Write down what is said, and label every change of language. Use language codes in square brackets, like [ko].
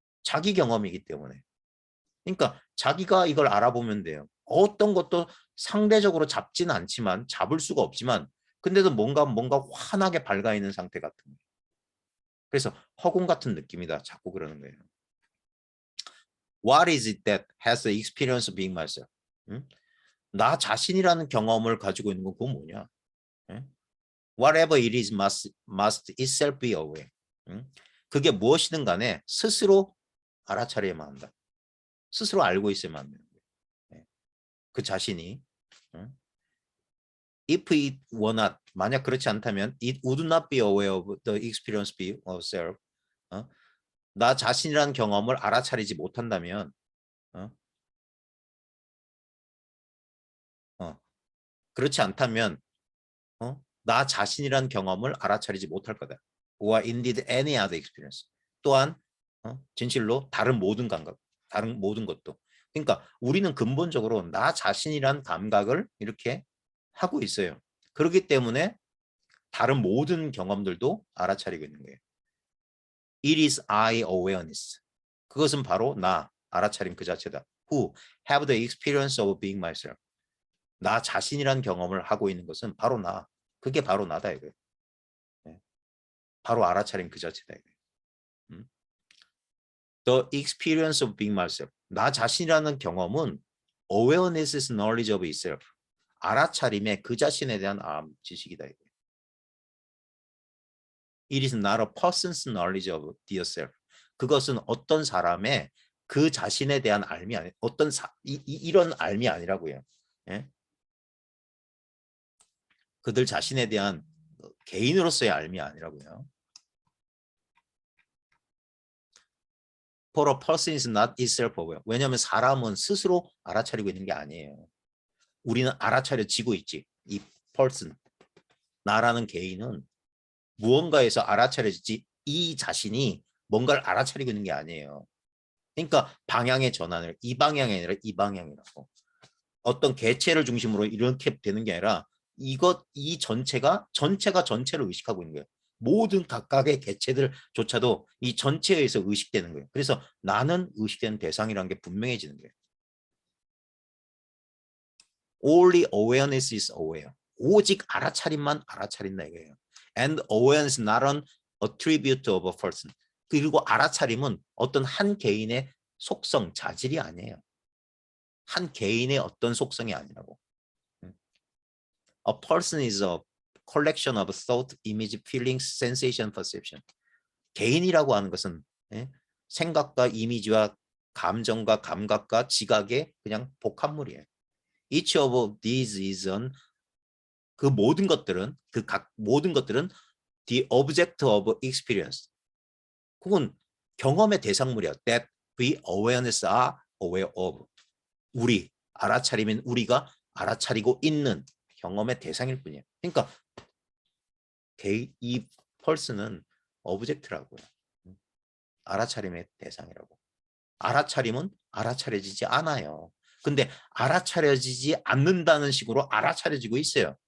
[ko] 자기 경험이기 때문에. 그러니까 자기가 이걸 알아보면 돼요. 어떤 것도 상대적으로 잡지는 않지만 잡을 수가 없지만 근데도 뭔가 환하게 밝아 있는 상태 같은 거예요. 그래서 허공 같은 느낌이다. 자꾸 그러는 거예요. [en] What is it that has the experience of being myself? [ko] 나 자신이라는 경험을 가지고 있는 건 그건 뭐냐? [en] Whatever it is must itself be aware. [ko] 그게 무엇이든 간에 스스로 알아차려야만 한다. 스스로 알고 있어야만 합니다. 그 자신이. [en] If it were not, [ko] 만약 그렇지 않다면 [en] it would not be aware of the experience of self. [ko] 나 자신이라는 경험을 알아차리지 못한다면 그렇지 않다면 나 자신이라는 경험을 알아차리지 못할 거다. [en] or indeed any other experience. [ko] 또한 진실로 다른 모든 감각, 다른 모든 것도. 그러니까 우리는 근본적으로 나 자신이란 감각을 이렇게 하고 있어요. 그렇기 때문에 다른 모든 경험들도 알아차리고 있는 거예요. [en] It is I awareness. [ko] 그것은 바로 나, 알아차림 그 자체다. [en] Who have the experience of being myself. [ko] 나 자신이란 경험을 하고 있는 것은 바로 나. 그게 바로 나다 이거예요. 바로 알아차림 그 자체다 이거예요. [en] The experience of being myself. [ko] 나 자신이라는 경험은 [en] awareness is knowledge of itself. [ko] 알아차림의 그 자신에 대한 지식이다 이거예요. [en] It is not a person's knowledge of their self. [ko] 그것은 어떤 사람의 그 자신에 대한 알미 아니 이런 알미 아니라고요. 예? 그들 자신에 대한 개인으로서의 알미 아니라고요. [en] For a person is not itself aware. [ko] 왜냐하면 사람은 스스로 알아차리고 있는 게 아니에요. 우리는 알아차려지고 있지. 이 person, 나라는 개인은 무언가에서 알아차려지지 이 자신이 뭔가를 알아차리고 있는 게 아니에요. 그러니까 방향의 전환을 이 방향이 아니라 이 방향이라고. 어떤 개체를 중심으로 이렇게 되는 게 아니라 이 전체가 전체를 의식하고 있는 거예요. 모든 각각의 개체들조차도 이 전체에 의해서 의식되는 거예요. 그래서 나는 의식되는 대상이라는 게 분명해지는 거예요. [en] Only awareness is aware. [ko] 오직 알아차림만 알아차린다 이거예요. [en] And awareness is not an attribute of a person. [ko] 그리고 알아차림은 어떤 한 개인의 속성, 자질이 아니에요. 한 개인의 어떤 속성이 아니라고. [en] A person is a collection of thought, image, feelings, sensation, perception. [ko] 개인이라고 하는 것은 생각과 이미지와 감정과 감각과 지각의 그냥 복합물이에요. [en] Each of these is [ko] 그 모든 것들은 모든 것들은 [en] the object of experience. [ko] 그건 경험의 대상물이야. [en] That we awareness are aware of. [ko] 우리 알아차리면 우리가 알아차리고 있는 경험의 대상일 뿐이에요. 그러니까 이 person은 object라고요. 알아차림의 대상이라고. 알아차림은 알아차려지지 않아요. 근데 알아차려지지 않는다는 식으로 알아차려지고 있어요.